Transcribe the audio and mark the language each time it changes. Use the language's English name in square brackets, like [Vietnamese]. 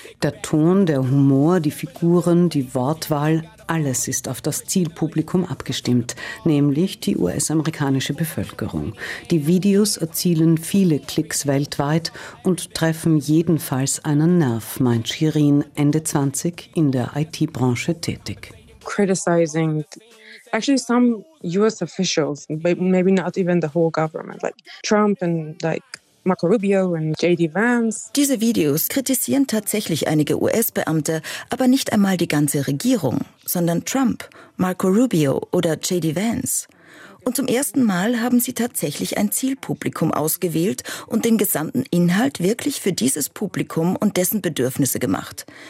[German] Der Ton, der Humor, die Figuren, die Wortwahl, alles ist auf das Zielpublikum abgestimmt, nämlich die US-amerikanische Bevölkerung. Die Videos erzielen viele Klicks weltweit und treffen jedenfalls einen Nerv, meint Shirin, Ende 20, in der IT-Branche tätig. [English] Criticizing actually some US officials, maybe not even the whole government, like Trump and like Marco Rubio und J.D. Vance. [German] Diese Videos kritisieren tatsächlich einige US-Beamte, aber nicht einmal die ganze Regierung, sondern Trump, Marco Rubio oder J.D. Vance. Und zum ersten Mal haben sie tatsächlich ein Zielpublikum ausgewählt und den gesamten Inhalt wirklich für dieses Publikum und dessen Bedürfnisse gemacht.